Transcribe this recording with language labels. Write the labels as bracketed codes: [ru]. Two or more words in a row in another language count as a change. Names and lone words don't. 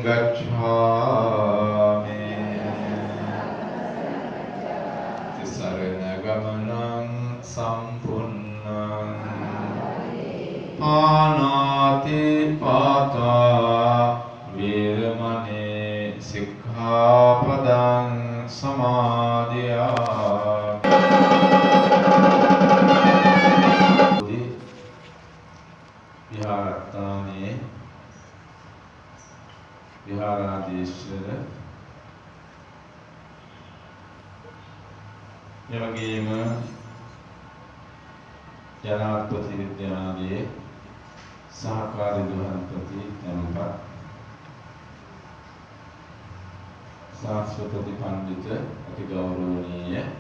[pi] ගච්ඡාමි තිසරණ ගමනං සම්පුන්නං පානාති පාතා වේරමණී සික්ඛාපදං සමාදියාමි. [si] විහාරස්ථානයේ විහාරාධීශර එවැගේම ජනාධිපති විද්‍යාලයේ සහකාරී ගෘහපති එම්පත් සාස්වතති පඬිත අති ගෞරවනීය